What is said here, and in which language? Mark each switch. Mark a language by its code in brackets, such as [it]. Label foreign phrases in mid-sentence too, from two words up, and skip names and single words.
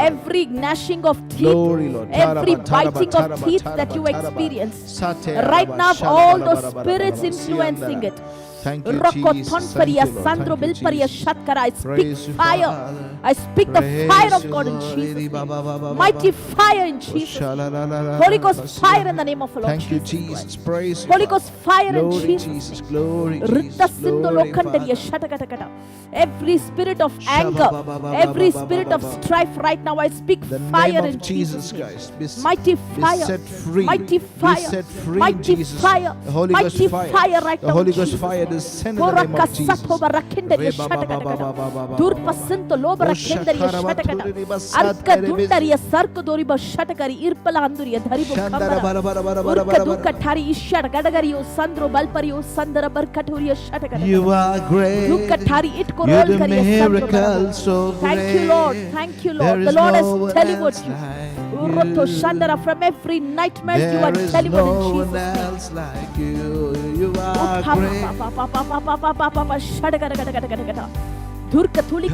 [en] Every gnashing of teeth, Glory, Lord. every Taraba, biting taraba, of teeth taraba, that you taraba. experience, Sate, right araba, now, shalaba, all laba, those laba, spirits laba, influencing siandara. it. Thank you, Jesus. Thank you, Lord. Sandro Thank you, Bilparia Jesus. Shatkara. I Praise speak you, fire. Father. I speak the Praise fire of you, God in Lord. Jesus' Ba, ba, ba, ba, name. ba, Mighty ba. fire in Jesus' name. Holy Ghost fire in the name of the Lord Thank you, Jesus Jesus. Christ. Praise you, Holy Father. Ghost fire in Glory, Jesus' Jesus. name. Glory, Ritta Jesus. Sindo Glory, Lokandaria Father. Shatakataka. Every spirit of anger, every spirit of strife right now, I speak The name fire of in Jesus Jesus' name. Christ. Mighty Be fire, set free. mighty Be fire, set free, mighty Jesus. fire, The Holy Ghost mighty fire. fire right The now. Holy in Ghost Jesus' fire name. descend in the name of Jesus. Rakendaria shatakataka. Durpasinto lobra kendaria shatakata. Arka dundaria sarko doriba shatakari irpala anduria dharibo kambara. Urka duka thari ishar gadagario sandro balpario sandara barkaturia shatakata. You are great. Duka thari it You korol do kariya sandro miracles so barabo. great. Thank you, Lord. Thank you, There Lord. The is Lord no has one delivered else you. like Uroto you. Shandara, from every nightmare you are There is delivered in no Jesus' one name. else like you. You are great. Durka tulika